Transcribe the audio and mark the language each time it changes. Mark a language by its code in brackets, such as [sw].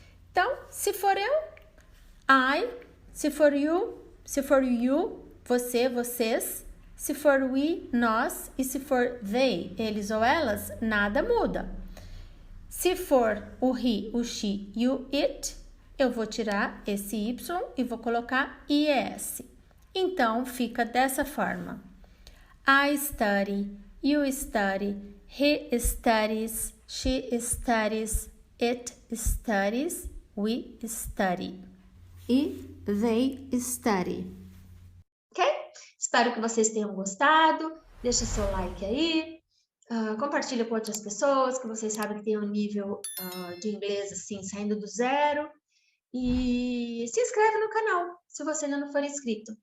[pt] Então, se for eu, I, se for you, você, vocês, se for we, nós, e se for they, eles ou elas, nada muda. Se for o he, o she e o it, eu vou tirar esse y e vou colocar es. Então, fica dessa forma. [en] I study, you study, he studies, she studies, it studies, we study. E they study. [pt] Ok? Espero que vocês tenham gostado. Deixa seu like aí. Compartilha com outras pessoas que vocês sabem que tem um nível de inglês assim, saindo do zero. E se inscreve no canal, se você ainda não for inscrito.